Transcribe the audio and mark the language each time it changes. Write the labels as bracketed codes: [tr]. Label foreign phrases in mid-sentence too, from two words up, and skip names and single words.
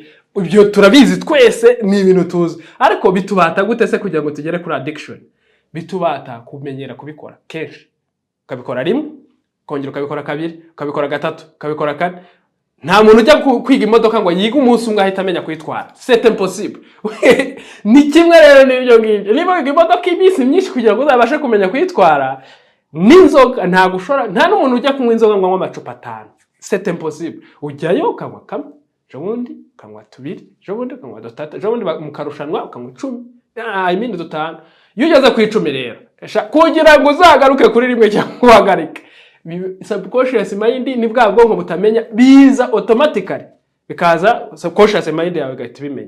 [rw] Ibyo turabizi twese, ni ibintu tuzi. Ariko bitubata gute se kugira ngo tugere kuri addiction? Bitubata kumenyera kubikora kenshi. Ukabikora rimwe, kongera ukabikora kabiri, ukabikora gatatu, ukabikora kane. Nta muntu ujya kwiga imodoka ngo yiga umunsi umwe ahita amenya kwitwara. [fr] C'est impossible. [rw] Ni kimwe rero n'ibyo ngibyo. Niba wiga imodoka iminsi myinshi kugira ngo uzabashe kumenya kwitwara, n'inzoga nta gushora, nta n'umuntu ujya kunywa inzoga ngo anywe amacupa 5. [fr] C'est impossible. [rw] Ujyayo ukanywa kamwe, jobundi ukanywa 2, jobundi ukanywa 3, jobundi mukarushanwa ukanywa 10. Imindi 5. Iyo ugeze ku 10 rero, kugira ngo uzagaruke kuri rimwe cyangwa uhagarike, [en] subconscious mind [rw] ni bwa bwonko butamenya, biza automatically bikaza [en] subconscious mind [rw] yawe gahita bimenya.